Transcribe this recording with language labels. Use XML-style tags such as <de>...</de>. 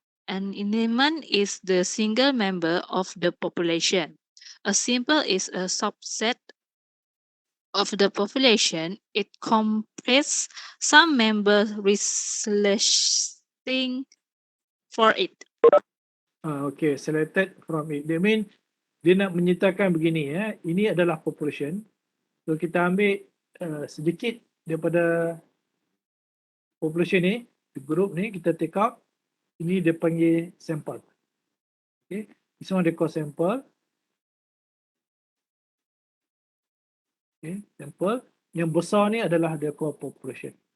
<en>An element is the single member of the population. A sample is a subset of the population. It comprises some members resulting for it. Okay, selected from it. That mean</en> <ms>dia nak menyatakan begini ini adalah population. So kita ambil sedikit daripada population ni, group ni kita</ms> <en>take out.</en> <ms>Ini dia panggil sample.</ms> <en>Okay, this one dia call sample. Okay, sample.</en> <ms>Yang besar ni adalah dia call population.</ms>